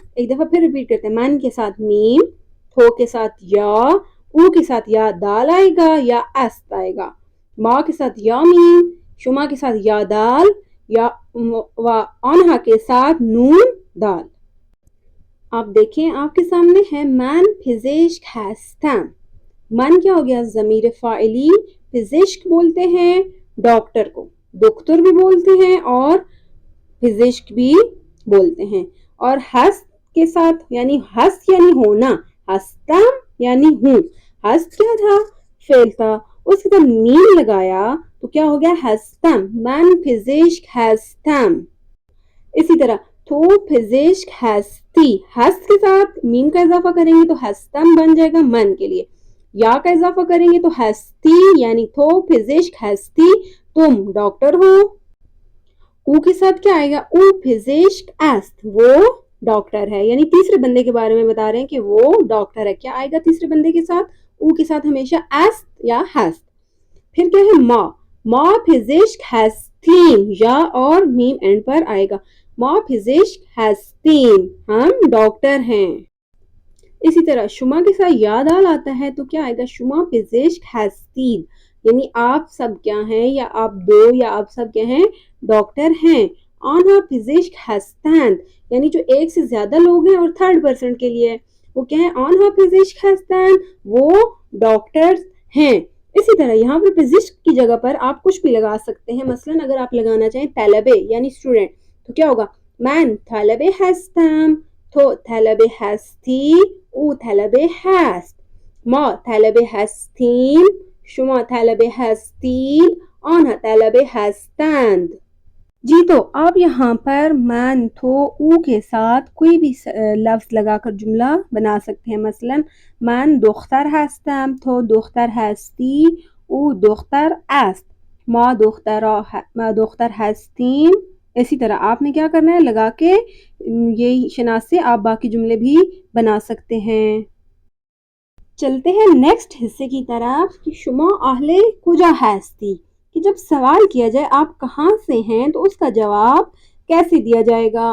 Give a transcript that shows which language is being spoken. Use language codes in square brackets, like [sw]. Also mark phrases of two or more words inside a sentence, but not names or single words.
[ur] ایک دفعہ پھر ریپیٹ کرتے ہیں، من کے ساتھ میم، تھو کے ساتھ یا، او کے ساتھ یا دال آئے گا یا است آئے گا، ماں کے ساتھ یا میم، شما کے ساتھ یا دال، یا و آنہا کے ساتھ نون دال۔ آپ دیکھیں آپ کے سامنے ہے [fa] من پزشک هستم۔ [ur] من کیا ہو گیا، ضمیر فاعلی، پزشک بولتے ہیں ڈاکٹر کو، دکتر بھی بولتے ہیں اور پزشک بھی بولتے ہیں۔ اور ہست کے ساتھ یعنی ہست یعنی ہونا، ہستم یعنی ہوں، ہست کیا تھا، فعل تھا، اس کے ساتھ میم لگایا تو کیا ہو گیا، [fa] ہستم، من پزشک هستم۔ [ur] اسی طرح [fa] تو پزشک ہستی، [ur] ہست کے ساتھ میم کا اضافہ کریں گے تو ہستم بن جائے گا من کے لیے، یا کا اضافہ کریں گے تو ہستی یعنی [fa] تو پزشک ہستی، [ur] تم ڈاکٹر ہو۔ او کے ساتھ کیا آئے گا، [fa] او پزشک است، [ur] وہ ڈاکٹر ہے، یعنی تیسرے بندے کے بارے میں بتا رہے ہیں کہ وہ ڈاکٹر ہے۔ کیا آئے گا تیسرے بندے کے ساتھ، او کے ساتھ ہمیشہ است یا ہست۔ پھر کیا ہے، ماں، [fa] ماں پزشک ہستیم، [ur] یا اور میم اینڈ پر آئے گا، [fa] ماں پزشک ہستیم، [ur] ہم ڈاکٹر ہیں۔ اسی طرح شما کے ساتھ یا دال آتا ہے تو کیا آئے گا، [fa] شما پزشک ہستید، [ur] یعنی آپ سب کیا ہیں، یا آپ دو یا آپ سب کیا ہیں، ڈاکٹر ہیں۔ [fa] آنہا پزشک ہستند، [ur] یعنی جو ایک سے زیادہ لوگ ہیں اور [en] third person [ur] کے لیے وہ کیا ہے، [fa] آنہا پزشک ہستند، [ur] وہ ڈاکٹر ہیں۔ اسی طرح یہاں پر پزشک کی جگہ پر آپ کچھ بھی لگا سکتے ہیں، مثلا اگر آپ لگانا چاہیں طلبه یعنی اسٹوڈنٹ تو کیا ہوگا، [fa] من طلبه هستم، تو طلبه هستی، او طلبه هست، ما طلبه هستیم، شما طلبه هستید، آنها طلبه هستند۔ [ur] جی تو آپ یہاں پر من، تو، او کے ساتھ کوئی بھی لفظ لگا کر جملہ بنا سکتے ہیں، [fa] مثلا من دختر هستم، تو دختر هستی، او دختر است، ما دختر هستیم۔ [ur] اسی طرح آپ نے کیا کرنا ہے، لگا کے یہ شناسے آپ باقی جملے بھی بنا سکتے ہیں۔ چلتے ہیں نیکسٹ حصے کی طرف کہ [fa] شما اہل کجا ہستی، [ur] کہ جب سوال کیا جائے آپ کہاں سے ہیں تو اس کا جواب کیسے دیا جائے گا۔